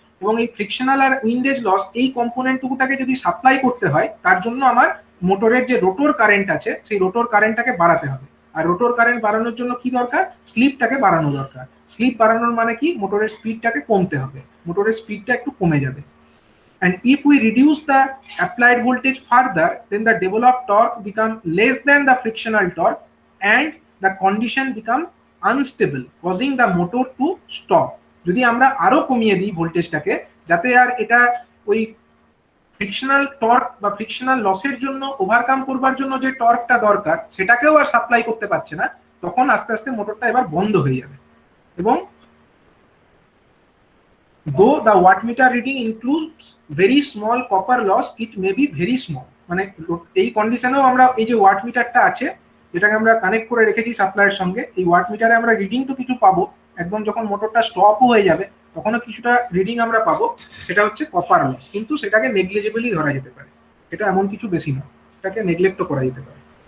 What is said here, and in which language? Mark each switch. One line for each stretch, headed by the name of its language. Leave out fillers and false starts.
Bangla: এবং এই ফ্রিকশনাল আর windage loss এই কম্পোনেন্টটুকুটাকে যদি সাপ্লাই করতে হয়, তার জন্য আমার মোটরের যে রোটর কারেন্ট আছে, সেই রোটর কারেন্টটাকে বাড়াতে হবে। আর রোটর কারেন্ট বাড়ানোর জন্য কি দরকার, স্লিপটাকে বাড়ানো দরকার। স্লিপ বাড়ানোর মানে কি, মোটরের স্পিডটাকে কমতে হবে, মোটরের স্পিডটা একটু কমে যাবে।
English: and if we reduce the applied voltage further, then the developed torque become less than the frictional torque and the condition become unstable, causing the motor to stop.
Bangla: যদি আমরা আরো কমিয়ে দিই ভোল্টেজটাকে, যাতে আর এটা ওই ফ্রিকশনাল টর্ক বা ফ্রিকশনাল লসের জন্য ওভারকাম করবার জন্য যে টর্কটা দরকার সেটাকেও আর সাপ্লাই করতে পারছে না, তখন আস্তে আস্তে মোটরটা এবার বন্ধ হয়ে যাবে। এবং
English: though the wattmeter reading includes very small
Bangla: copper loss, it may be very small, মানে এই কন্ডিশনেও আমরা এই যে ওয়াটমিটারটা আছে যেটাকে আমরা কানেক্ট করে রেখেছি সাপ্লাইয়ের সঙ্গে, এই ওয়াটমিটারে আমরা রিডিং তো কিছু পাবো, একদম যখন মোটরটা স্টপও হয়ে যাবে তখনও কিছুটা রিডিং আমরা পাবো, সেটা হচ্ছে কপার লস, কিন্তু সেটাকে নেগলিজেবলি ধরা যেতে পারে, এটা এমন কিছু বেশি না, এটাকে নেগলেক্টও করা যেতে পারে।